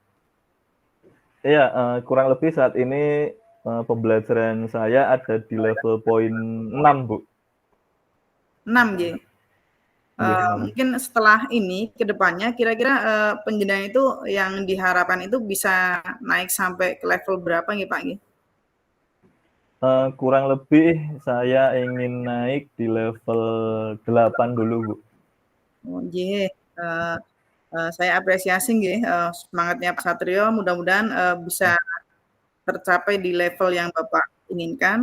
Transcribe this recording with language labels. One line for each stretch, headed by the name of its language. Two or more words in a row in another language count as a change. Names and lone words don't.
Indonesian: Iya, kurang lebih saat ini, pembelajaran saya ada di level poin 6 Bu. 6 nggih? Iya, 6. Mungkin setelah ini ke depannya kira-kira, penjenengan itu yang diharapkan itu bisa naik sampai ke level berapa nggih Pak nggih? Kurang lebih saya ingin naik di level 8 dulu, Bu. Oh nggih, saya apresiasi nggih, semangatnya Pak Satrio mudah-mudahan, bisa Mmm, tercapai di level yang Bapak inginkan.